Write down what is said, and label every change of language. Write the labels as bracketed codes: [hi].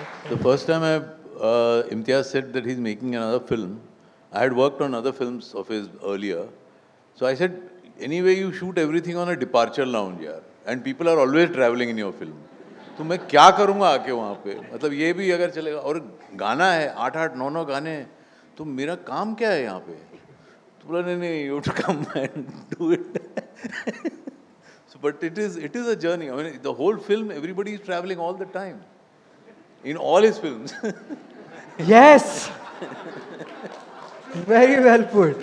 [en] The first time Imtiaz said that he's making another film, I had worked on other films of his earlier. So I said, anyway, you shoot everything on a departure lounge, yaar. And people are always traveling in your film. [hi] तो मैं क्या करूँगा आके वहाँ पे? मतलब ये भी अगर चलेगा और गाना है 8-8, 9-9 गाने, तो मेरा काम क्या है यहाँ पे? तो बोला नहीं, [en] you have to come and do it. So, but it is a journey. I mean, the whole film, everybody is traveling all the time. In all his films. Yes. Very well put.